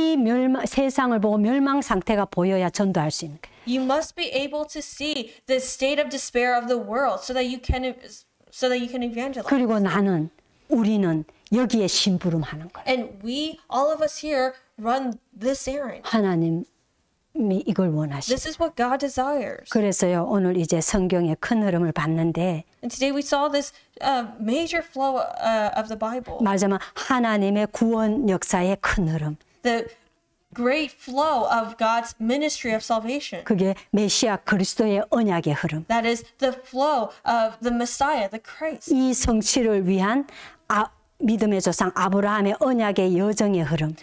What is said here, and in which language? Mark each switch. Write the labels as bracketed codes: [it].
[ko] 이 세상을 보고 멸망 상태가 보여야 전도할 수 있는 거예요. [en] you must be able to see the state of despair of the world so that you can evangelize. [ko] 그리고 우리는 여기에 심부름하는 거예요. [en] And we, all of us here, run this errand. [ko] 하나님이 이걸 원하시죠. [en] This is what God desires. [ko] 그래서요 오늘 이제 성경의 큰 흐름을 봤는데 [en] And today we saw this major flow of the Bible. [ko] 말하자면 하나님의 구원 역사의 큰 흐름. [en] The great flow of God's ministry of salvation. [ko] 그게 메시아 그리스도의 언약의 흐름. [en] That is the flow of the Messiah, the Christ. [ko] 이 성취를 위한 믿음의 조상 아브라함의 언약의 여정의 흐름.